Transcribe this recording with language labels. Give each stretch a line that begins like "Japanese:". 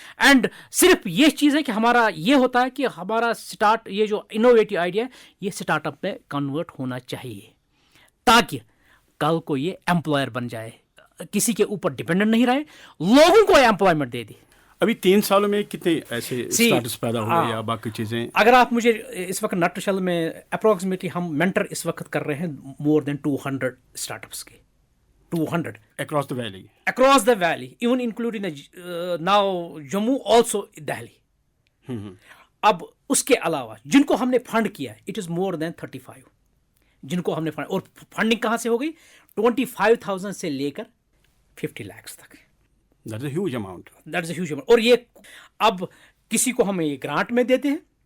Urdu: And صرف یہ چیز ہے کہ ہمارا یہ ہوتا ہے کہ ہمارا یہ جو انوویٹو آئیڈیا ہے یہ اسٹارٹ اپ میں کنورٹ ہونا چاہیے، تاکہ کل کو یہ امپلائر بن جائے، کسی کے اوپر ڈپینڈنٹ نہیں رہے، لوگوں کو امپلائمنٹ دے دی. ابھی 3 سالوں میں کتنے ایسے اسٹارٹس پیدا ہوئے یا باقی چیزیں؟ اگر آپ مجھے اس وقت نٹ شل میں اپروکسیمیٹلی ہم مینٹر اس وقت کر رہے ہیں
English: more than
Urdu: 200 اسٹارٹ اپس کے.
English: 200 across the valley, even including now Jammu, also Delhi.
Urdu: اب اس کے علاوہ جن کو ہم نے فنڈ کیا ہے
English: it is more than 35
Urdu: جن کو ہم نے فنڈ، اور فنڈنگ کہاں سے ہو گئی؟ 25,000 سے لے کر 50 lakhs تک.
English: That's a huge amount.
Urdu: اور یہ اب کسی کو ہم یہ گرانٹ میں دیتے ہیں.